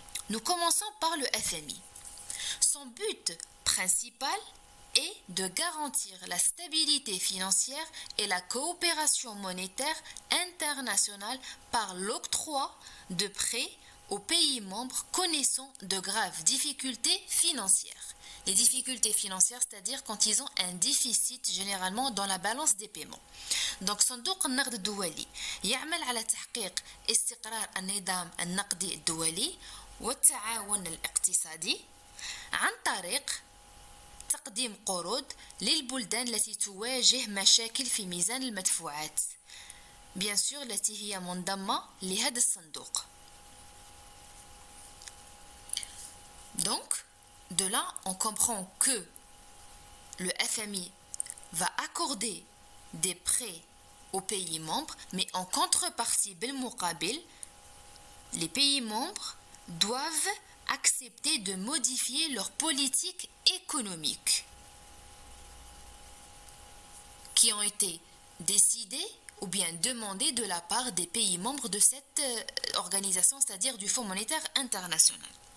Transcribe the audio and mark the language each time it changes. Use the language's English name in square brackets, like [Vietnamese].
[French] Nous commençons par le FMI. Son but principal est de garantir la stabilité financière et la coopération monétaire internationale par l'octroi de prêts aux pays membres connaissant de graves difficultés financières. Les difficultés financières, c'est-à-dire quand ils ont un déficit généralement dans la balance des paiements. [Arabic] Donc صندوق النقد الدولي يعمل على تحقيق استقرار النظام النقدي الدولي والتعاون الاقتصادي عن طريق تقديم قروض للبلدان التي تواجه مشاكل في ميزان المدفوعات. [French] bien sûr [Arabic] التي هي منضمة لهذا الصندوق. [French] Donc, de là, on comprend que le FMI va accorder des prêts aux pays membres, mais en contrepartie, les pays membres doivent accepter de modifier leur politique économique qui ont été décidées ou bien demandées de la part des pays membres de cette organisation, c'est-à-dire du Fonds monétaire international.